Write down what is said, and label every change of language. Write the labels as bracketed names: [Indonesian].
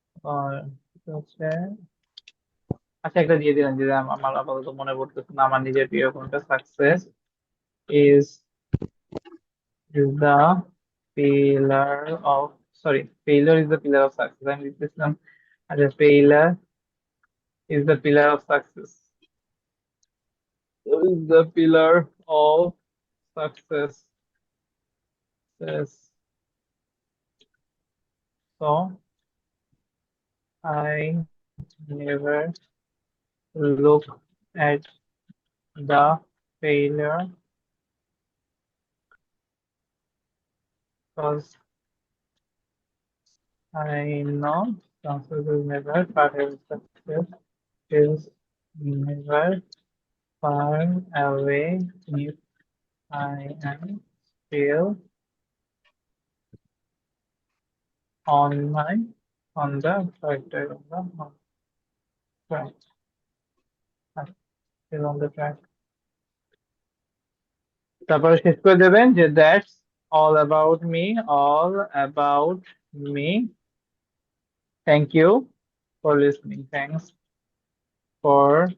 [Bangla] আর হচ্ছে আচ্ছা একটা দিয়ে দিলাম যে আমার আপাতত মনে পড়তেছে না আমার নিজের প্রিয় কোনটা [English] success is the pillar of sorry failure is the pillar of success [Bangla] আমি লিখতেছিলাম আচ্ছা [English] failure is the pillar of success is the pillar of success yes. So I never look at the failure because I know success is never far away. Success is never far away if I am still on my on the tractor on the track. I'm still on the track. [Bangla] তারপরে শেষ করে দেবেন যে [English] that's all about me all about me thank you for listening thanks for